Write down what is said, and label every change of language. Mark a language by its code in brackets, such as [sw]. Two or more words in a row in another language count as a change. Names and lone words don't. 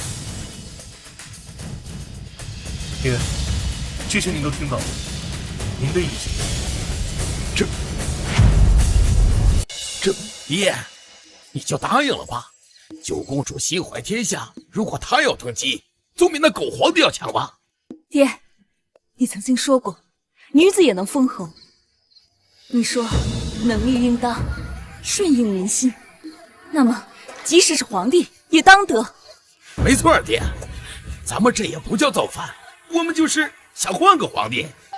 [zh] 爹，这些您都聽到了，您的意見？這爹，你就答應了吧。九公主心懷天下，如果她要登基，總比那狗皇帝要強吧？爹，你曾經說過，女子也能封侯。你說能力應當順應民心，那麼即使是皇帝也當得。沒錯，爹，咱們這也不叫造反，我們就是想換個皇帝。